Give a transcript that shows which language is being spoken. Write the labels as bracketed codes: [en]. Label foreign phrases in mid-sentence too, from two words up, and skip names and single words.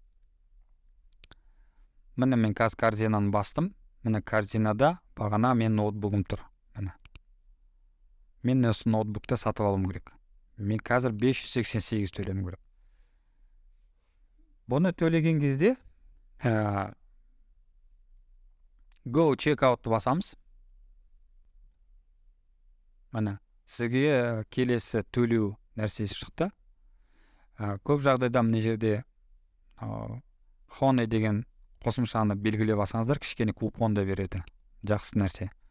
[kk] Міне мен қазір корзинаны бастым. Міне корзинада бағана мен ноутбугым тұр. Мен осы ноутбукты сатып алуым керек. Мен қазір 588 төлемім керек. Бұны төлеген кезде [en] go check outты [kk] басамыз. Міне сізге келесі төлеу нәрсесі шықты. Көп жағдайда мына жерде Honey деген қосымшаны белгілеп алсаңыздар, кішкене купон да береді. Жақсы нәрсе.